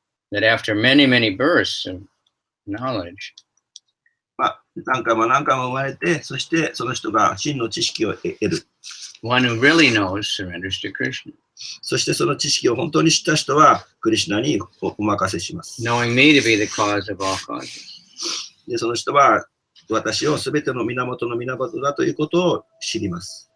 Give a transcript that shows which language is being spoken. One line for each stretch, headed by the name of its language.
English: That after many, many births of knowledge,
Japanese: まあ、何回も何回も生まれて、そしてその人が真の知識を得る。
English: one who really knows surrenders to Krishna.
Japanese: そしてその知識を本当に知った人はクリシュナにお任せします。
English: Knowing me to be the cause of all causes.
Japanese: で、その人は私をすべての源の源だということを知ります。